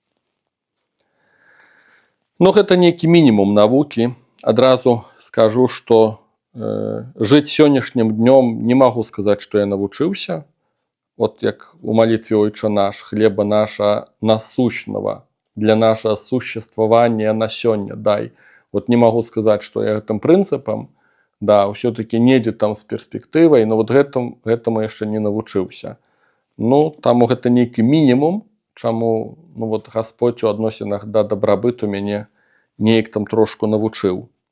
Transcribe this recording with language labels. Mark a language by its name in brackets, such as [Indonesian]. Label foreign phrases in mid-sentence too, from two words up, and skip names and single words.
[Belarusian] Ну, гэта нейкі мінімум навукі. Адразу скажу, што жыць сённяшнім днём не магу сказаць, што я навучыўся. Вот як у малітве «Ойче наш», [Russian] хлеба наша насущного для нашего существования [Belarusian] на сёння дай. Вот [Russian] не могу [Belarusian] сказаць, што я гэтым прынцыпам, да, ўсё-таки недзе там з перспектывай, но вот гэтаму яшчэ не навучыўся. Ну, таму гэта нейкі мінімум, чаму Гасподь у адносінах да дабрабыту мяне неяк там трошку навучыў.